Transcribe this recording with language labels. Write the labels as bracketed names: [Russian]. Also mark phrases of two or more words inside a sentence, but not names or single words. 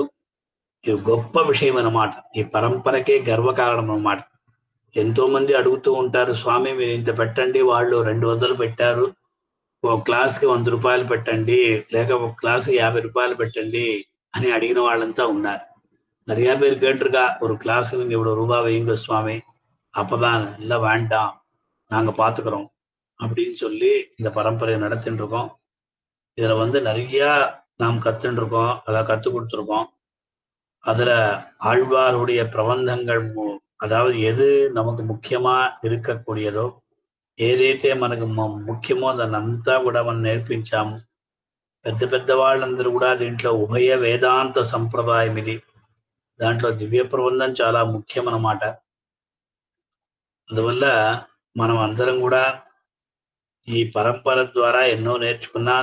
[Telugu] ఇది గొప్ప విషయం అన్నమాట. ఈ పరంపరకే గర్వకారణం అన్నమాట. ఎంతో మంది అడుగుతూ ఉంటారు, స్వామి మీరు ఇంత పెట్టండి, వాళ్ళు 200 పెట్టారు, ఒక క్లాస్కి 100 రూపాయలు పెట్టండి, లేక ఒక క్లాస్కి 50 రూపాయలు పెట్టండి అని అడిగిన వాళ్ళంతా ఉన్నారు. [Tamil] நிறைய பேர் கேட்டிருக்கா, ஒரு கிளாஸுக்கு நீங்க இவ்வளவு ரூபாய் வைங்க சுவாமி, அப்பதான் எல்லாம் வேண்டாம், நாங்க பாத்துக்கிறோம் அப்படின்னு சொல்லி இந்த பரம்பரையை நடத்திட்டு இருக்கோம். இதுல நிறைய நாம் கத்துட்டு இருக்கோம், அதை கத்து கொடுத்துருக்கோம். அதுல ஆழ்வாருடைய பிரபந்தங்கள் அதாவது எது நமக்கு ముఖ్యమా இருக்கக்கூடியదో, [Telugu] ఏదైతే మనకు ముఖ్యమో దాన్నంతా కూడా మనం నేర్పించాము. పెద్ద పెద్ద వాళ్ళందరూ కూడా దీంట్లో ఉభయ వేదాంత సంప్రదాయం ఇది. దాంట్లో దివ్య ప్రబంధం చాలా ముఖ్యం అన్నమాట. అందువల్ల మనం అందరం కూడా ఈ పరంపర ద్వారా ఎన్నో నేర్చుకున్నాం.